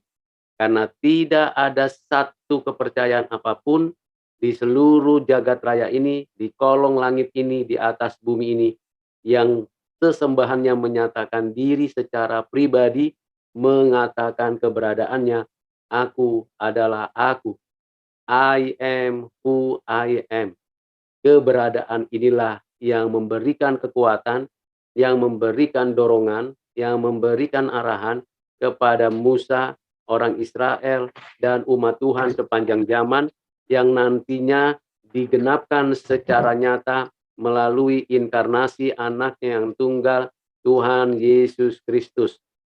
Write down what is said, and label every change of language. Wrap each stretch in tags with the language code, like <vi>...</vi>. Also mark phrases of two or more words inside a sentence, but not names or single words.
<id>Karena tidak ada satu kepercayaan apapun di seluruh jagat raya ini, di kolong langit ini, di atas bumi ini, yang sesembahannya menyatakan diri secara pribadi, mengatakan keberadaannya, aku adalah aku.</id> <en>I am who I am.</en> <id>Keberadaan inilah yang memberikan kekuatan, yang memberikan dorongan, yang memberikan arahan kepada Musa, orang Israel, dan umat Tuhan sepanjang zaman, yang nantinya digenapkan secara nyata melalui inkarnasi anaknya yang tunggal, Tuhan Yesus Kristus.</id>